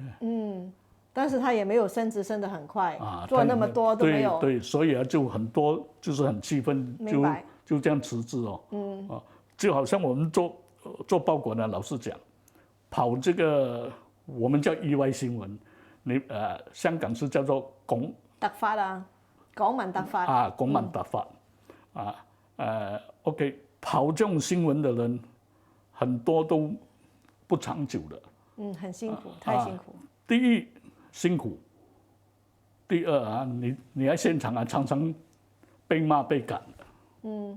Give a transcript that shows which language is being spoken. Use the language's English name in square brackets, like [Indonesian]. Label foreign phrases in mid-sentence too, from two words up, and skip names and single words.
[Chinese] 但是他也没有升职升得很快，做那么多都没有。对，所以啊，就很多就是很气愤，就这样辞职哦。就好像我们做报馆的，老实讲，跑这个我们叫意外新闻，香港是叫做突發啊，港聞突發啊，港聞突發OK， 跑這種新聞的人很多都不長久的。很辛苦，太辛苦。第一辛苦，第二啊，你在現場啊，常常被罵被趕的。